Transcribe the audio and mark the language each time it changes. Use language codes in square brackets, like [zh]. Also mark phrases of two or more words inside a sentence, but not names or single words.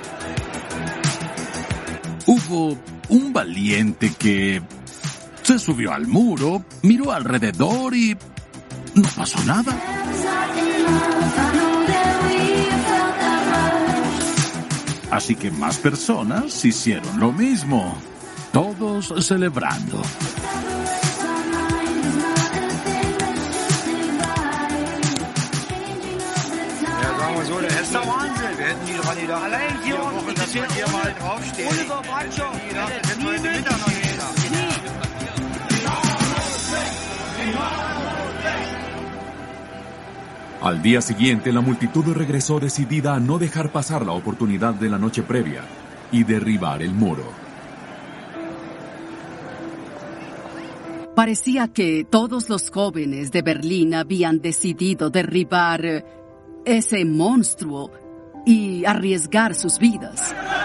[es] Hubo un valiente que se subió al muro, miró alrededor y no pasó nada. Así que más personas hicieron lo mismo, todos celebrando. [de] Das ist der Wahnsinn. Wir hätten die doch alle da. Allein hier Wochen, dass wir hier mal draufstehen. Oliver Bradshaw. [es] Al día siguiente, la multitud regresó decidida a no dejar pasar la oportunidad de la noche previa y derribar el muro. Parecía que todos los jóvenes de Berlín habían decidido derribar ese monstruo y arriesgar sus vidas.